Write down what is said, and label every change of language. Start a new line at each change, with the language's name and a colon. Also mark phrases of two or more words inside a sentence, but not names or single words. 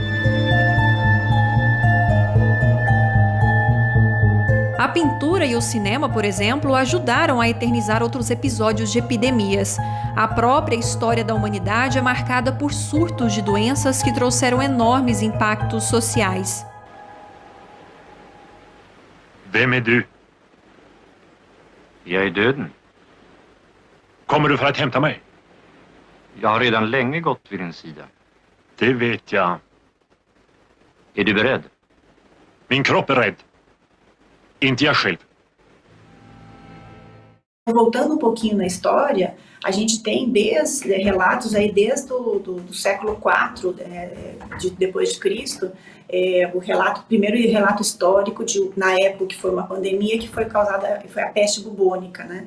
Portuguese: A pintura e o cinema, por exemplo, ajudaram a eternizar outros episódios de epidemias. A própria história da humanidade é marcada por surtos de doenças que trouxeram enormes impactos sociais.
Swedish: Vem är du? Jag är döden. Kommer du för att hämta mig? Jag har redan länge gått vid din sida. Det vet jag. Är du beredd? Min kropp är rädd. Inte jag själv.
Portuguese: Voltando um pouquinho na história, a gente tem relatos aí desde do século IV depois de Cristo, o primeiro relato histórico na época que foi uma pandemia que foi a peste bubônica, né?